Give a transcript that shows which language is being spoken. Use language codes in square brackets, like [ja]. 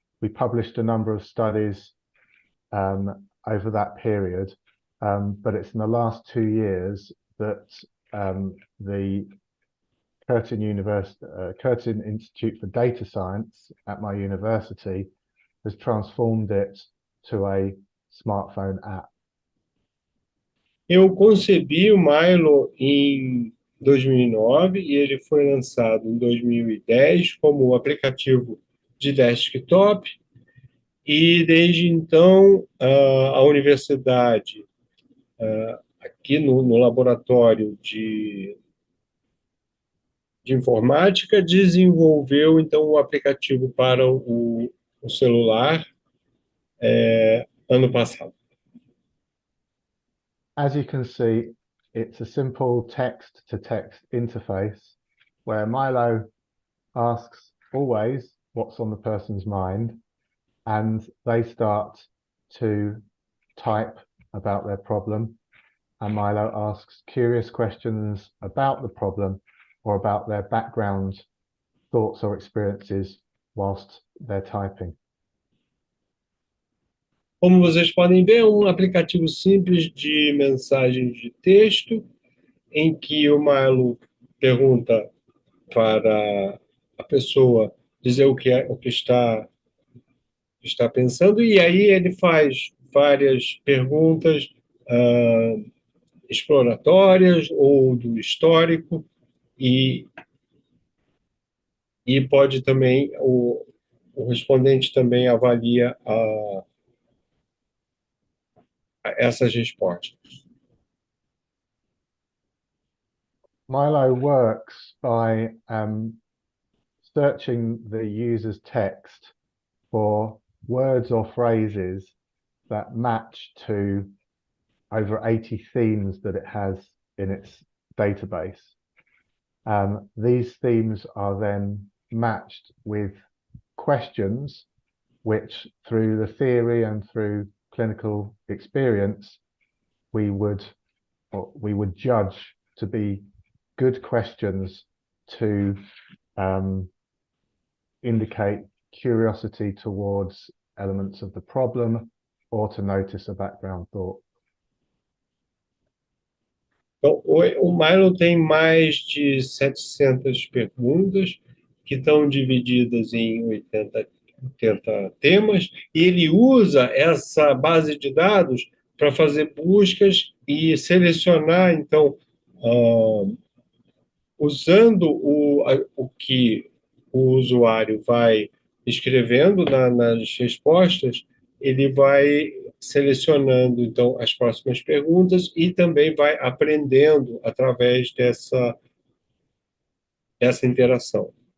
[en] We published a number of studies over that period, but it's in the last 2 years that the Curtin Institute for Data Science at my university has transformed it to a smartphone app. [pt] Eu concebi o MYLO em 2009 e ele foi lançado em 2010 como aplicativo de desktop, e desde então a universidade, aqui no laboratório de informática, desenvolveu então o aplicativo para o celular ano passado. [en] As you can see, it's a simple text-to-text interface where MYLO asks always what's on the person's mind, and they start to type about their problem, and MYLO asks curious questions about the problem or about their background thoughts or experiences whilst they're typing. [pt] Como vocês podem ver, é um aplicativo simples de mensagens de texto, em que o MYLO pergunta para a pessoa dizer o que está pensando, e aí ele faz várias perguntas exploratórias ou do histórico, e pode também, o respondente também avalia essas respostas. [en] MYLO works by searching the user's text for words or phrases that match to over 80 themes that it has in its database. These themes are then matched with questions which, through the theory and through clinical experience, we would judge to be good questions to indicate curiosity towards elements of the problem or to notice a background thought. [pt] Então, o MYLO tem mais de 700 perguntas, que estão divididas em tenta temas, e ele usa essa base de dados para fazer buscas e selecionar, então, usando o que o usuário vai escrevendo nas respostas, ele vai selecionando, então, as próximas perguntas e também vai aprendendo através dessa interação.